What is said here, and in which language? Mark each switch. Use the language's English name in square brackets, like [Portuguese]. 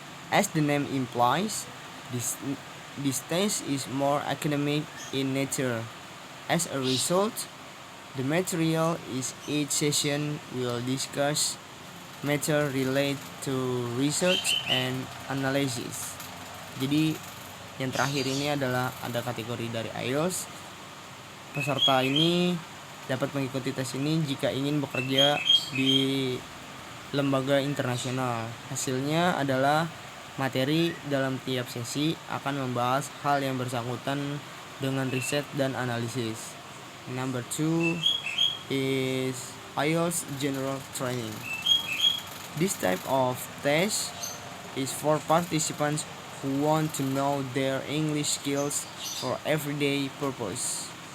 [English] As the name implies, this test is more academic in nature. As a result, the material is each session will discuss matter related to research and analysis. [Indonesian] Jadi yang terakhir ini adalah ada kategori dari IELTS. Peserta ini dapat mengikuti tes ini jika ingin bekerja di lembaga internasional. Hasilnya adalah materi dalam tiap sesi akan membahas hal yang bersangkutan dengan riset dan analisis. [English] Number 2 is IELTS General Training. This type of test is for participants who want to know their English skills for everyday purposes.